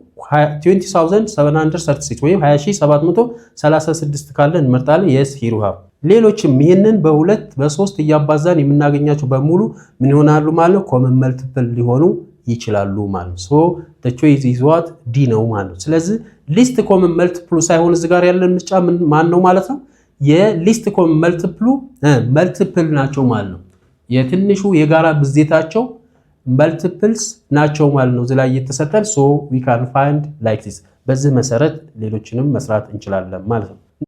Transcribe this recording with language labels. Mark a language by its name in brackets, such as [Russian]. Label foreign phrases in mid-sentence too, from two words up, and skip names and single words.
[Amharic] 20736 ወይም 20736 ካለ እንመርጣለን [English] yes here we have [Amharic] ሌሎችም ይሄንን በ2 በ3 እያባዛን የምናገኛቸው በሙሉ ምን ይሆናሉ ማለት ነው [English] common multiple [Amharic] ሊሆኑ ይችላሉ ማለት ነው [English] so the choice is what [Amharic] D ነው ማለት ነው ስለዚህ [English] least common multiple [Amharic] ሳይሆን እዚህ ጋር ያለን ምርጫ ማን ነው ማለት ነው የ [English] least common multiple [Amharic] ናቸው ማለት ነው የትንሹ የጋራ ብዜታቸው multiples ናቸው ማለት ነው እዚህ ላይ የተሰጠን [English] so we can find like this [Amharic] በዚህ መሰረት ሌሎችንም መስራት እንችላለን ማለት ነው